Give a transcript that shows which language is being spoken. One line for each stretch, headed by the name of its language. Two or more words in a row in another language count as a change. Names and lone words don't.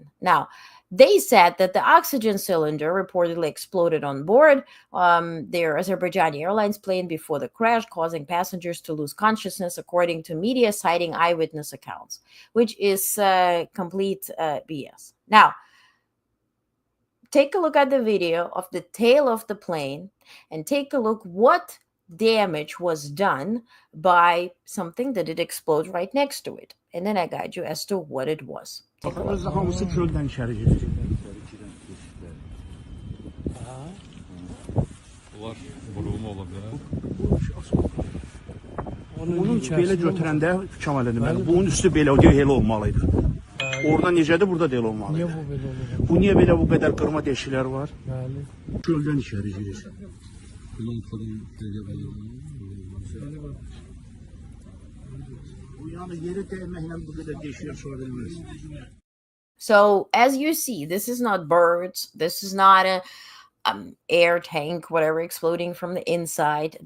English: Now, they said that the oxygen cylinder reportedly exploded on board their Azerbaijani Airlines plane before the crash, causing passengers to lose consciousness, according to media citing eyewitness accounts, which is complete BS. Now, take a look at the video of the tail of the plane and take a look what damage was done by something that did explode right next to it. And then I guide you as to what it was. Take a look.
Azerbaijani: Onun belə götürəndə Kamal deməli, bunun üstü belə o elə olmalıydı. Orada necədir, burada da elə olmalıydı. Niyə bu belə olur? Bu niyə belə bu qədər qırma deşiklər var? Bəli. Çöldən içəri girir.
English: So, as you see, this is not birds. This is not a air tank, whatever, exploding from the inside.